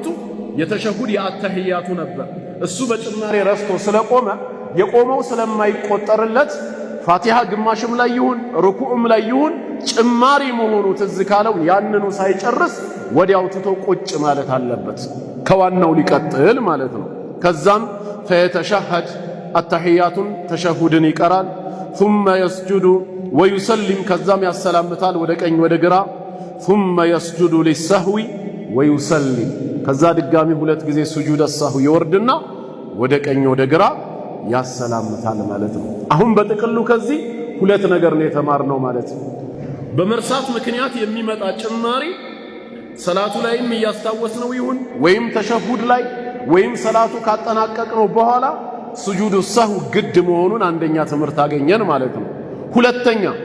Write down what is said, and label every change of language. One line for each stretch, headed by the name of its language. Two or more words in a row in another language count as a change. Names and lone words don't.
Amharic: የተሸሁድ የአተህያቱ ነበር። እሱ በጭማሬ ረስቶ ስለቆመ የቆመው ስለማይቆጠርለት ፋቲሃ ግማሽም ላይ ይሁን ሩኩዕም ላይ ይሁን ጭማሪ መሆኑ ትዝ ካለው ያንኑ ሳይጨርስ ወዲያው ትቶ ቁጭ ማለት አለበት። ከዋናው ሊቀጥል ማለት ነው። ከዛም ፈየተሸሀድ አተህያቱን ተሸሁድን ይቀራል።
Arabic: ثم يسجد ويسلم
Amharic: ከዛም ያሰላምታል ወደ ቀኝ ወደ ግራ
Arabic: ثم يسجد للسهو
Amharic: ويسلم ከዛ ድጋሚ ሁለት ጊዜ
Arabic: سجود السهو
Amharic: ይወርድና ወደ ቀኝ ወደ ግራ ያሰላምታል ማለት ነው። አሁን በጥቅሉ ከዚህ ሁለት ነገር ነው የተማርነው ማለት ነው። በመርሳት ምክንያት የሚመጣ ጭማሪ ሰላቱ ላይም እያስታወስነው ይሁን ወይም ተሸሁድ ላይ ወይም ሰላቱ ካጠናቀቅነው በኋላ
Arabic: سجود السهو
Amharic: ግድ መሆኑን አንደኛ ትምህርት አገኘን ማለት ነው። ሁለተኛ